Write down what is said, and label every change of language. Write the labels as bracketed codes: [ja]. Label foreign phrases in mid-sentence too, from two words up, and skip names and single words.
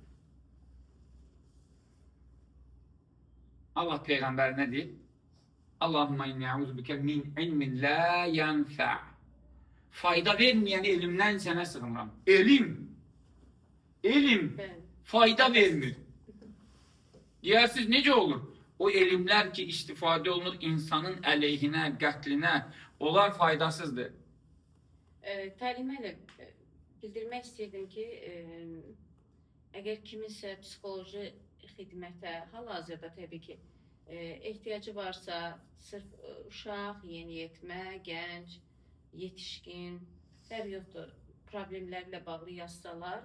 [tr] Allah peygamber ne diyor? [ar] اللهم إني أعوذ بك من علم لا ينفع. [tr] Fayda vermeyen elimden sana sığınıram. [az] Elim fayda vermir. Diğersiz nece olur? O elimler ki istifade olunur insanın əleyhinə, qətlinə, onlar faydasızdır. Təlimə bildirmək istəyirdim ki, əgər kiminsə psixoloji xidmətə hal-hazırda təbii ki, ehtiyacı varsa, sırf uşaq, yeniyetmə, gənc, yetişkin, fərq yoxdur, problemlərlə bağlı yazsalar...